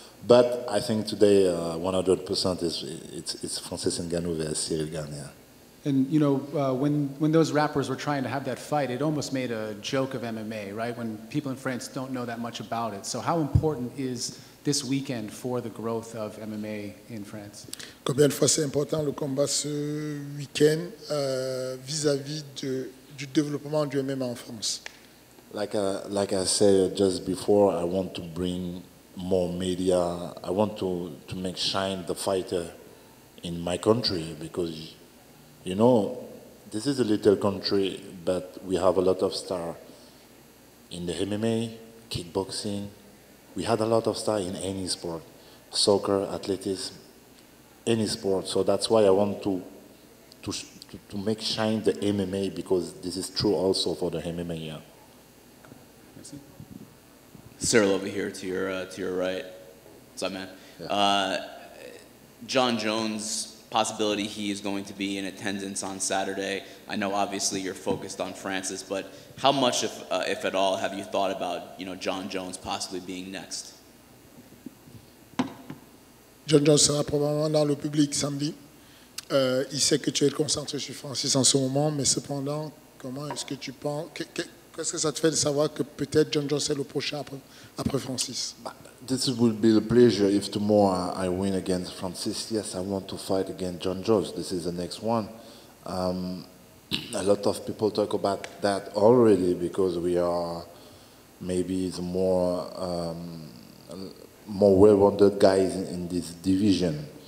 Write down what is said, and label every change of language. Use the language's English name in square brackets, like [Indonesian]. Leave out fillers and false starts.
[English] But I think today 100% it's Francis Ngannou versus Ciryl Gane. Yeah. And you know, when those rappers were trying to have that fight, it almost made a joke of MMA, right? When people in France don't know that much about it. So how important is this weekend for the growth of MMA in France? [French] Combien de fois c'est important le combat ce week-end vis-à-vis du développement du MMA en France? [English] Like I said just before, I want to bring more media. I want to make shine the fighter in my country because, you know, this is a little country, but we have a lot of stars in the MMA, kickboxing. We had a lot of stars in any sport, soccer, athletics, any sport. So that's why I want to make shine the MMA because this is true also for the MMA. Yeah. Ciryl over here to your right. What's up, man? Yeah. Jon Jones. Possibility he is going to be in attendance on Saturday. I know obviously you're focused on Francis, but how much, if at all, have you thought about Jon Jones possibly being next? [French] Jon Jones sera probablement dans le public samedi. Il sait que tu es concentré sur Francis en ce moment, mais cependant, comment est-ce que tu penses, qu'est-ce que ça te fait de savoir que peut-être Jon Jones est le prochain après Francis? [English] This will be a pleasure if tomorrow I win against Francis. Yes, I want to fight against Jon Jones. This is the next one. A lot of people talk about that already because we are maybe the more well-rounded guys in this division.